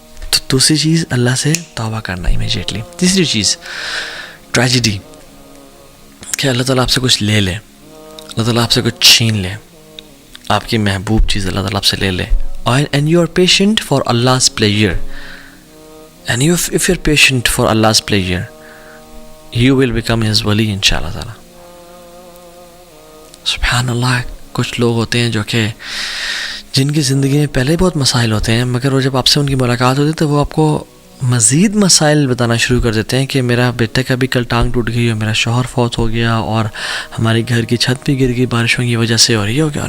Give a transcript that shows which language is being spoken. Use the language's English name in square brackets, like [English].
[Urdu] تو دوسری چیز اللہ سے توبہ کرنا امیجیٹلی. تیسری چیز ٹریجڈی, کہ اللہ تعالیٰ آپ سے کچھ لے لے, اللہ تعالیٰ آپ سے کچھ چھین لے, آپ کی محبوب چیز اللہ تعالیٰ آپ سے لے لے, [English] And you are patient for Allah's pleasure. And if you're patient for Allah's pleasure, you will become His wali inshallah ta'ala. [Urdu] سبحان کچھ لوگ ہوتے ہیں جو کہ جن کی زندگی میں پہلے بہت مسائل ہوتے ہیں، مگر وہ جب آپ سے ان کی ملاقات ہوتی ہے تو وہ آپ کو مزید مسائل بتانا شروع کر دیتے ہیں کہ میرا بیٹے کا بھی کل ٹانگ ٹوٹ گئی اور میرا شوہر فوت ہو گیا اور ہماری گھر کی چھت بھی گر گئی بارشوں کی وجہ سے اور یہ ہو گیا.